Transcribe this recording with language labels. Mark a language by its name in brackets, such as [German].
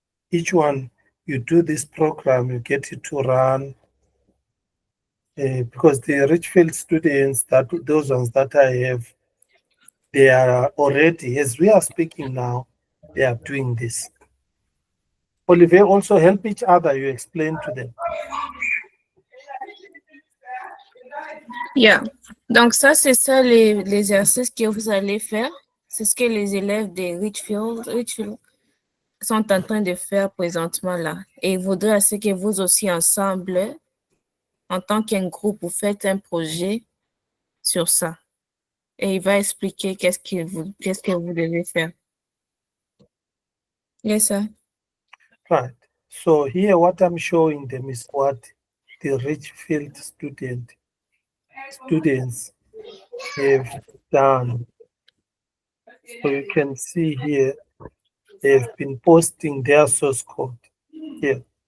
[English] Each one, you do this program, you get it to run, because the Richfield students, those ones that I have, they are already, as we are speaking now, they are doing this. Olivier, also help each other, you explain to them. Yeah. [French] Donc ça, c'est ça les exercices que vous allez faire. C'est ce que les élèves de Richfield sont en train de faire présentement là. Et il voudrait assez que vous aussi ensemble, en tant qu'un groupe, vous faites un projet sur ça. Et il va expliquer qu'est-ce que vous devez faire. [English] Yes, sir. Right. So here what I'm showing them is what the Richfield students have done. So you can see here, they've been posting their source code here.